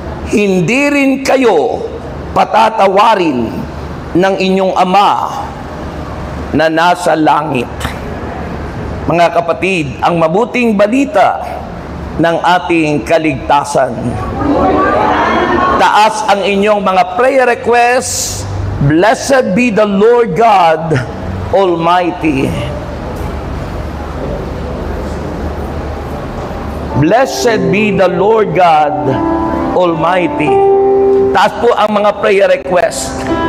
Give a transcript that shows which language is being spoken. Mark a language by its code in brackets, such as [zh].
[tl] hindi rin kayo patatawarin ng inyong Ama na nasa langit. Mga kapatid, ang mabuting balita ng ating kaligtasan. Taas ang inyong mga prayer requests. [en] Blessed be the Lord God Almighty. Blessed be the Lord God Almighty. [tl] Taas po ang mga prayer request.